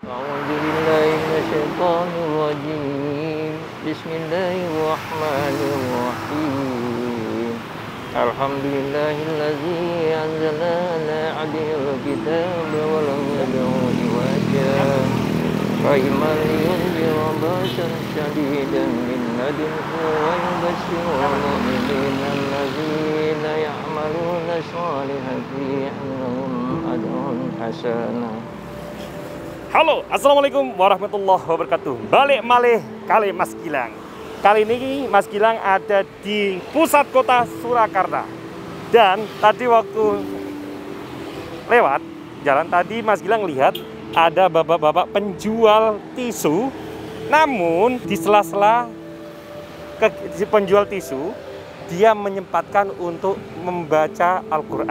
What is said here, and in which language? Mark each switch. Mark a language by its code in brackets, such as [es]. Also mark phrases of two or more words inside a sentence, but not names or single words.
[ar] أعوذ بالله من الشيطان الرجيم بسم الله الرحمن الرحيم الحمد لله الذي أنزل على عبده الكتاب ولم يدعه عوجا قيما لينذر بأسا شديدا من لدنه ويبشر المؤمنين الذين يعملون الصالحات أن لهم أجرا حسنا. Halo, السلام عليكم ورحمة الله وبركاته. [jv] Balik malih kali Mas Gilang. [id] Kali ini Mas Gilang ada di pusat kota Surakarta. Dan tadi waktu lewat jalan tadi Mas Gilang lihat ada bapak-bapak penjual tisu. Namun di sela-sela penjual tisu, dia menyempatkan untuk membaca Al-Quran.